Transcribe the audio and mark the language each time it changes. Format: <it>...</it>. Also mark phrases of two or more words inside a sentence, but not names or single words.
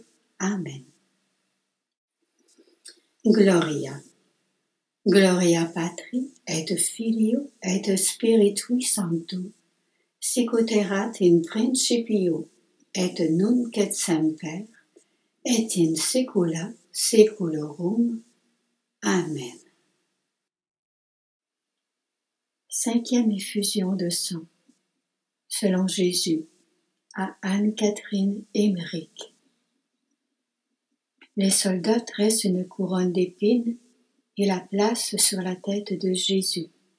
<la>Amen. Gloria. Gloria Patri, et Filio, et Spiritui Sancto, sicut erat in principio, et nunc et semper, et in saecula saeculorum. Amen.</la> <fr>Cinquième effusion de sang, selon Jésus, à Anne-Catherine Emmerich. Les soldats tressent une couronne d'épines et la placent sur la tête de Jésus.</fr>